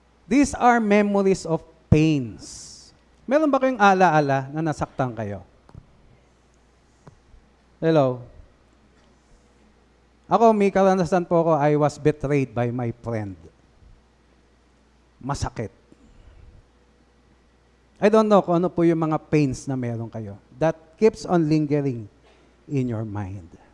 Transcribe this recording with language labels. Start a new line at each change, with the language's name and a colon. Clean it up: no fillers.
English: These are memories of pains.
Filipino: Meron ba kayong ala-ala na nasaktan kayo?
English: Hello?
Filipino: Ako, may karanasan po ako,
English: I was betrayed by my friend.
Filipino: Masakit.
English: I don't know
Filipino: kung ano po yung mga pains na meron kayo.
English: That keeps on lingering in your mind.